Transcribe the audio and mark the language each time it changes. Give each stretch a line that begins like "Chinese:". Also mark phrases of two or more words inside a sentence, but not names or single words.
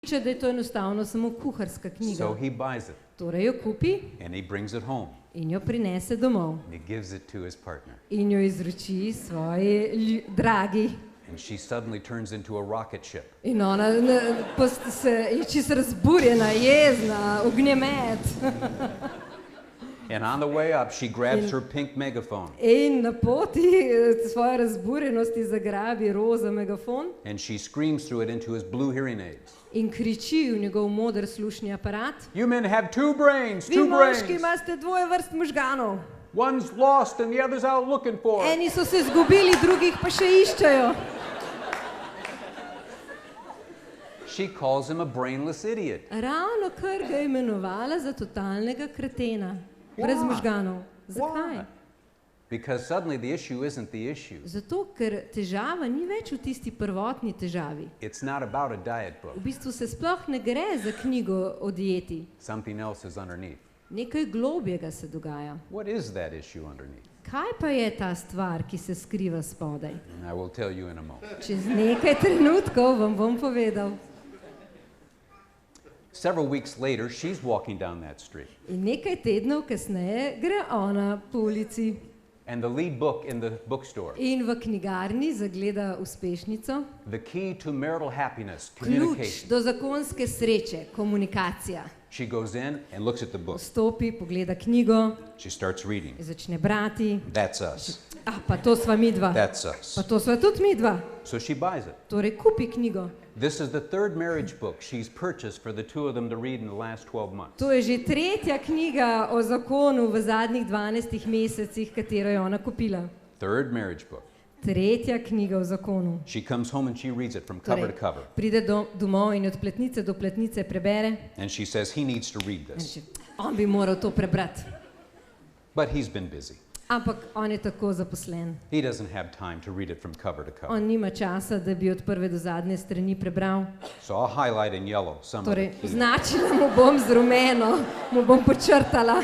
Slovenian: da je to enostavno samo kuharska knjiga.
English: So he buys it
Slovenian: Torej jo kupi
English: and he brings it home
Slovenian: in jo prinese domov
English: and he gives it to his partner.
Slovenian: in jo izroči svoji dragi.
English: And she suddenly turns into a rocket ship.
Slovenian: In ona je čisto razburjena, jezna, ognjemet.
English: And on the way up, she grabs her pink megaphone
Slovenian: In na poti svoje razburjenosti zagrabi roza megafon
English: and she screams through it into his blue hearing aids.
Slovenian: in kriči v njegov moder slušni aparat.
English: You men have two brains,
Slovenian: Vi
English: two
Slovenian: moški
English: brains.
Slovenian: imate dvoje vrst možganov.
English: One's lost and the other's out looking for it.
Slovenian: Eni so se zgubili, drugih pa še iščejo.
English: She calls him a brainless idiot.
Slovenian: Ravno kar ga je imenovala za totalnega kretena, brez
English: Why?
Slovenian: možganov. Zakaj?
English: Why? Because suddenly the issue isn't the issue.
Slovenian: Zato, ker težava ni več v tisti prvotni težavi.
English: It's not about a diet book.
Slovenian: V bistvu se sploh ne gre za knjigo o dieti.
English: Something else is underneath.
Slovenian: Nekaj globjega se dogaja.
English: What is that issue underneath?
Slovenian: Kaj pa je ta stvar, ki se skriva spodaj?
English: And I will tell you in a moment.
Slovenian: Čez nekaj trenutkov vam bom povedal.
English: Several weeks later, she's walking down that street.
Slovenian: In nekaj tednov kasneje gre ona po ulici
English: And the lead book in the bookstore,
Slovenian: in v knjigarni zagleda uspešnico.
English: The Key to Marital Happiness,
Slovenian: Ključ
English: Communication.
Slovenian: do zakonske sreče, komunikacija.
English: She goes in and looks at the book.
Slovenian: Vstopi, pogleda knjigo,
English: She starts reading.
Slovenian: začne brati.
English: That's us.
Slovenian: Pa to sva midva.
English: That's us.
Slovenian: Pa to sva tudi midva.
English: So she buys it.
Slovenian: Torej kupi knjigo.
English: This is the third marriage book she's purchased for the two of them to read in the last 12 months.
Slovenian: To je že tretja knjiga o zakonu v zadnjih 12 mesecih, katero je ona kupila.
English: Third marriage book.
Slovenian: Tretja knjiga o zakonu.
English: She comes home and she reads it from cover to cover.
Slovenian: Pride domov in od pletnice do pletnice prebere.
English: And she says he needs to read
Slovenian: In
English: this.
Slovenian: reče, on bi moral to prebrati.
English: But he's been busy.
Slovenian: Ampak on je tako zaposlen.
English: He doesn't have time to read it from cover to cover.
Slovenian: On nima časa, da bi od prve do zadnje strani prebral.
English: So I'll highlight in yellow some
Slovenian: Torej,
English: of the key.
Slovenian: označila mu bom z rumeno, mu bom počrtala.